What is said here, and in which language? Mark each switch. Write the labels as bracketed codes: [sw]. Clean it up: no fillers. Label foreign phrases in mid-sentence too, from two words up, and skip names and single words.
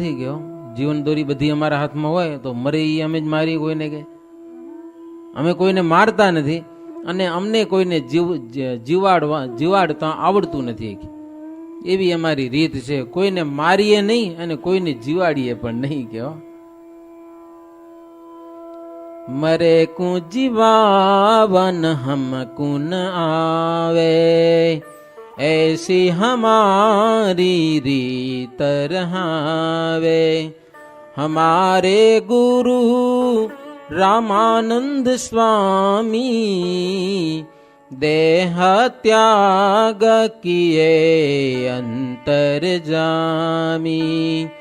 [gu] ગયો જીવન દોરી બધી અમારા હાથમાં હોય તો મરે એ અમે જ મારી કોઈને કે અમે કોઈને મારતા નથી અને અમને કોઈને જીવાડતા આવડતું નથી. એવી અમારી રીત છે. કોઈને મારીએ નહીં અને કોઈને જીવાડીએ પણ નહીં. [hi] केवो मरे कुं जीवावन हम कुन आवे, ऐसी हमारी रीत रहावे. हमारे गुरु रामानंद स्वामी देह त्याग किए अंतर जामी.